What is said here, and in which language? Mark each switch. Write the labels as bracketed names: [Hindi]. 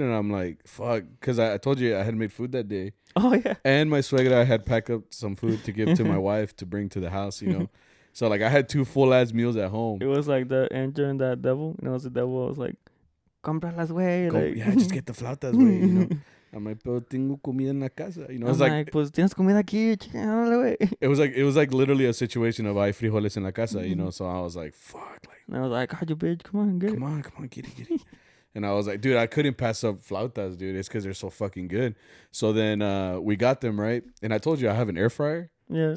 [English] And I'm like, "Fuck," cause I told you I had made food that day. Oh yeah. And my suegra had packed up some food to give to my wife to bring to the house. So like I had 2 full ass meals at home. It was like the angel and that devil. And I was the devil. I was like, [Spanish] "Compralas, güey." [English] Like, yeah, just get the flautas, güey. I'm like, [Spanish] pero tengo comida en la casa. [English] I was like, [Spanish] pues tienes comida aquí, güey. [English] It was like literally a situation of [Spanish] hay frijoles en la casa, [English] So I was like, fuck. Like, and I was like, you bitch, come on, get it. Come on, get it. And I was like, dude, I couldn't pass up flautas, dude. It's because they're so fucking good. So then we got them, right? And I told you I have an air fryer. Yeah.